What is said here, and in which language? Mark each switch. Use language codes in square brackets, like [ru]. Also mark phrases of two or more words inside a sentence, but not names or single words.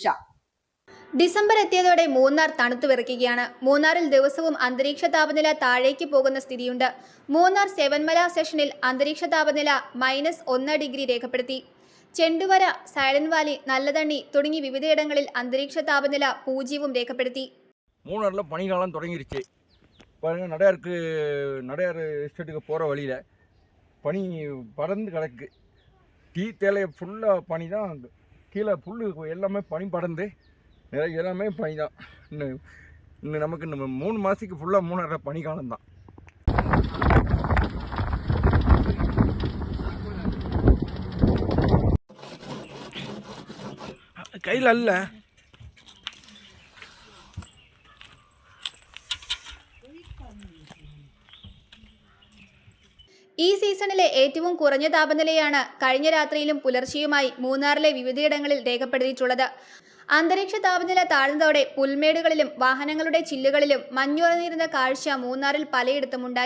[ml] ഡിസംബർ എത്തിയതോടെ മൂന്നാർ തണുത്തു വിറയ്ക്കുകയാണ്. മൂന്നാറിൽ ദിവസവും അന്തരീക്ഷ താപനില താഴേക്ക് പോകുന്ന സ്ഥിതിയുണ്ട്. മൂന്നാർ സെവൻമല സെഷനിൽ അന്തരീക്ഷ താപനില -1 ഡിഗ്രി രേഖപ്പെടുത്തി. ചെണ്ടുവര, സൈലന്റ് വാലി, നല്ലതണ്ണി തുടങ്ങി വിവിധയിടങ്ങളിൽ അന്തരീക്ഷ താപനില 0 രേഖപ്പെടുത്തി. [ta] மூணாரில் பனிக்காலம் தொடங்கிருச்சு. பாருங்கள், நடையார் எஸ்டேட்டுக்கு போகிற வழியில் பனி படர்ந்து கிடக்கு. டீ தேலையை ஃபுல்லாக பனி தான். கீழே புல் எல்லாமே பனி படர்ந்து எல்லாமே பனி தான். இன்னும் நமக்கு இன்னும் 3 மாதத்துக்கு ஃபுல்லாக மூணாரில் பனிக்காலம் தான். கையில் அல்ல [ml] ഈ സീസണിലെ ഏറ്റവും കുറഞ്ഞ താപനിലയാണ് കഴിഞ്ഞ രാത്രിയിലും പുലർച്ചെയുമായി മൂന്നാറിലെ വിവിധയിടങ്ങളിൽ രേഖപ്പെടുത്തിയിട്ടുള്ളത്. അന്തരീക്ഷ താപനില താഴ്ന്നതോടെ പുൽമേടുകളിലും വാഹനങ്ങളുടെ ചില്ലുകളിലും മഞ്ഞുറഞ്ഞിരുന്ന കാഴ്ച മൂന്നാറിൽ പലയിടത്തുമുണ്ടായി.